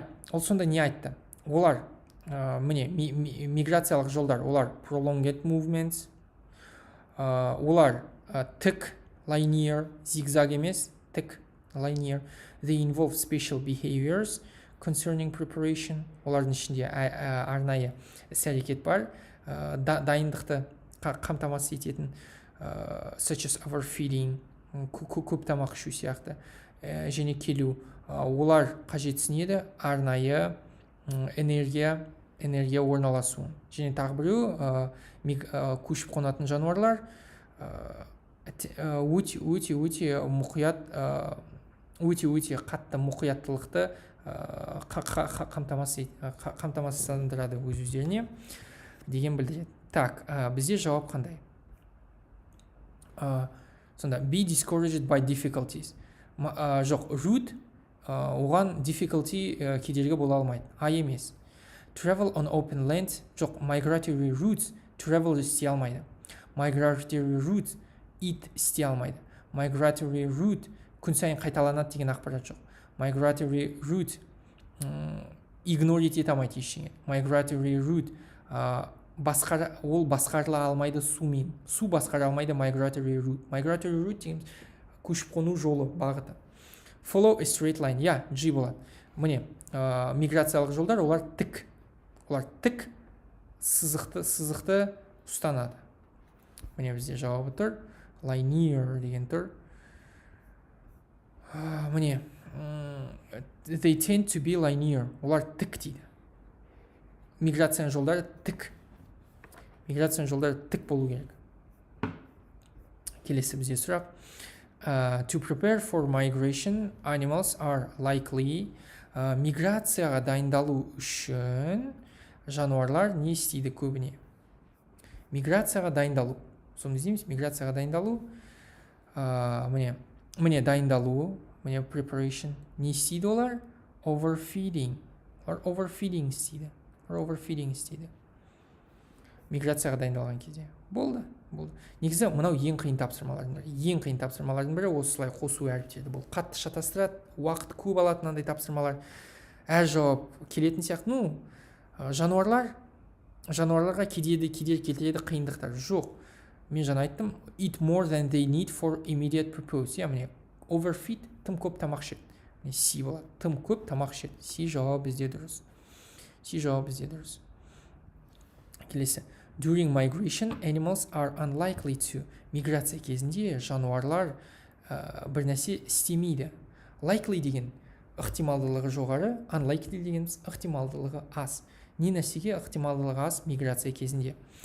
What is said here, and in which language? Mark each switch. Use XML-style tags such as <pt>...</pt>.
<kk>Ол сонда не айтты? Олар міне миграциялық жолдар, олар</kk> <en>prolonged movements,</en> <kk>олар тік, linear, зигзаг емес, тік, linear.</kk> <en>They involve special behaviors concerning preparation.</en> <kk>Олардың ішінде арнайы іс-әрекет бар, дайындықты қамтамасыз ететін,</kk> <en>such as overfeeding,</en> <kk>көп тамақ ішу сияқты, және келу. Олар қажетсінеді арнайы энергия орналасуын. Және тағы біреу көшіп қонатын жануарлар өте мұқият, өте қатты мұқияттылықты қамтамасыздандырады өз-өздеріне деген білдіреді. Так, бізде жауап қандай?</kk> <en>Сонда be discouraged by difficulties.</en> <kk>Жоқ, rude оған difficulty кедергі бола алмайды.</kk> <en>Емес. Travel on open land.</en> <kk>Жоқ,</kk> <en>migratory routes travel</en> <kk>істей алмайды.</kk> <en>Migratory route eat</en> <kk>істей алмайды. Migratory route күн сайын қайталанады деген ақпарат жоқ. Migratory route игнорить ете алмайды ештеңе. Migratory route ол басқарыла алмайды сумен. Су басқара алмайды migratory route. Migratory route деген көшіп қону жолы, бағыты.</kk> <en>Follow a straight line. G болады.</en> <kk>Міне, миграциялық жолдар, олар тік. Олар тік, сызықты ұстанады. Міне бізде жауабы тұр. Linear деген тұр.</kk> <en>Міне, they tend to be linear.</en> <kk>Олар тік дейді. Миграцияның жолдары тік. Миграцияның жолдары тік болу керек. Келесі бізде сұрақ.</kk> <en>To prepare for migration, animals are likely.</en> <kk>Миграцияға дайындалу үшін жануарлар не істейді көбіне? Миграцияға дайындалу. Соны іздейміз, миграцияға дайындалу. Міне дайындалу, міне preparation. Не істейді олар? Overfeeding. Олар overfeeding істейді. Миграцияға дайындалған кезде. Болды. Негізі мынау ең қиын тапсырмалардың бірі осылай қосу әріптерді. Бұл қатты шатастырады, уақыт көп алатын андай тапсырмалар. Әр жауап келетін сияқты. Жануарларға кедергі келтіреді қиындықтар жоқ. Мен жаңа айттым,</kk> <en>eat more than they need for immediate purpose.</en> <kk>Міне overfeed, тым көп тамақ ішеді. Си болады, тым көп тамақ ішеді. Си жауап бізде дұрыс. Келесі.</kk> <en>During migration, animals are unlikely to.</en> <kk>Миграция кезінде жануарлар бір нәрсе істемейді. Likely деген ықтималдылығы жоғары, unlikely деген ықтималдылығы аз. Не нәрсеге ықтималдылығы аз миграция кезінде?</kk>